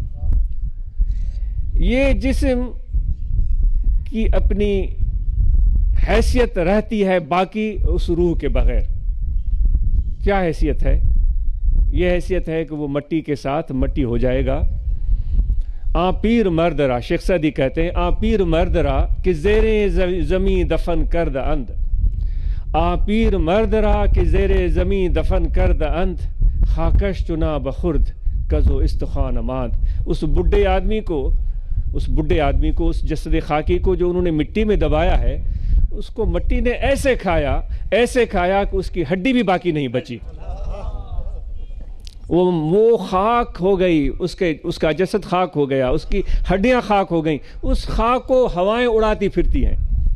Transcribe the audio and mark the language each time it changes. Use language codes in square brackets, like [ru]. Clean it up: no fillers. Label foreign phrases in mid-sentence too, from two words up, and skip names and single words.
[ur] یہ جسم کی اپنی حیثیت رہتی ہے باقی اس روح کے بغیر۔ کیا حیثیت ہے؟ یہ حیثیت ہے کہ وہ مٹی کے ساتھ مٹی ہو جائے گا۔ [fa] آ پیر مرد را، [ur] شیخ سعدی کہتے ہیں، [fa] آ پیر مرد را کہ زیر زمین دفن کرد اند، آ پیر مرد را کہ زیر زمین دفن کرد اند، خاکش چنا بخرد کزو استخوان ماند۔ [ur] اس بڈھے آدمی کو، اس جسد خاکی کو جو انہوں نے مٹی میں دبایا ہے، اس کو مٹی نے ایسے کھایا کہ اس کی ہڈی بھی باقی نہیں بچی، وہ خاک ہو گئی، اس کا جسد خاک ہو گیا، اس کی ہڈیاں خاک ہو گئیں، اس خاک کو ہوائیں اڑاتی پھرتی ہیں۔